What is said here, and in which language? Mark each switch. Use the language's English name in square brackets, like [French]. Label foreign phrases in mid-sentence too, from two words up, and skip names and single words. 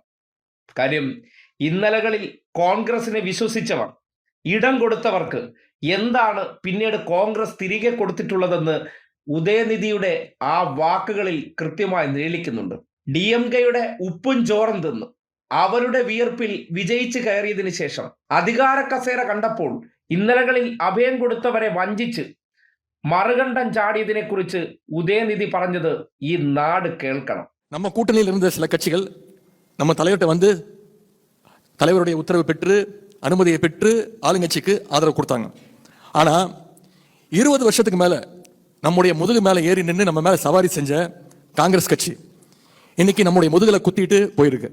[Malayalam] കാര്യം ഇന്നലകളിൽ കോൺഗ്രസിനെ വിശ്വസിച്ചവർ, ഇടം കൊടുത്തവർക്ക് എന്താണ് പിന്നീട് കോൺഗ്രസ് തിരികെ കൊടുത്തിട്ടുള്ളതെന്ന് ഉദയനിധിയുടെ ആ വാക്കുകളിൽ കൃത്യമായി നിഴലിക്കുന്നുണ്ട്. DMK-യുടെ ഉപ്പും ചോറും തിന്ന് അവരുടെ വിയർപ്പിൽ വിജയിച്ചു കയറിയതിനു ശേഷം അധികാര കസേര കണ്ടപ്പോൾ ഇന്നലകളിൽ അഭയം കൊടുത്തവരെ വഞ്ചിച്ച് മറുകണ്ഠം ചാടിയതിനെ കുറിച്ച് ഉദയനിധി പറഞ്ഞത് ഈ നാട് കേൾക്കണം. [Tamil] நம்ம கூட்டணியில் இருந்த சில கட்சிகள் நம்ம தலைவர்கிட்ட வந்து தலைவருடைய உத்தரவு பெற்று அனுமதியை பெற்று ஆளுங்கட்சிக்கு ஆதரவு கொடுத்தாங்க. ஆனா 20 வருஷத்துக்கு மேல நம்முடைய முதுகு மேல ஏறி நின்று நம்ம மேல சவாரி செஞ்ச காங்கிரஸ் கட்சி இன்னைக்கு நம்முடைய முதுகுல குத்திட்டு போயிருக்கு.